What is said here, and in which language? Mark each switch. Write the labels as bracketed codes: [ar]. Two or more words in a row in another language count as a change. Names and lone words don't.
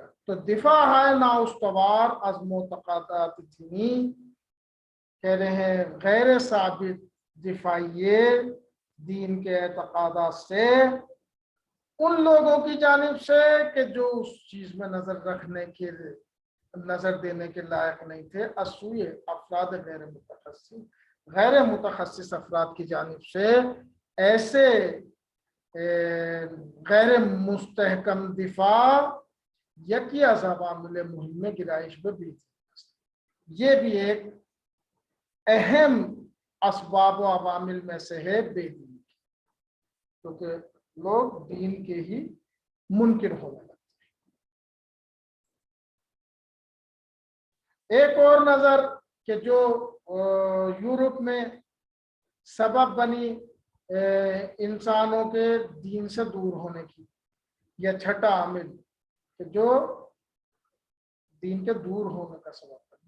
[ur] تو دفاع ہے [fa] نا استوار از معتقدات دینی، [ur] کہہ رہے ہیں غیر ثابت دفاعیے دین کے اعتقادات سے ان لوگوں کی جانب سے کہ جو اس چیز میں نظر رکھنے کے نظر دینے کے لائق نہیں تھے. [fa] اسوئے افراد غیر متخصص [ur] افراد کی جانب سے ایسے غیر مستحکم دفاع [fa] یکی از عوامل مہم گرائش [ur] میں بھی. یہ بھی ایک اہم اسباب و عوامل میں سے ہے بے دینی، کیونکہ لوگ دین کے ہی منکر ہونے لگتے ہیں. ایک اور نظر کہ جو یورپ میں سبب بنی انسانوں کے دین سے دور ہونے کی، یا چھٹا عامل کہ جو دین کے دور ہونے کا سبب بنی.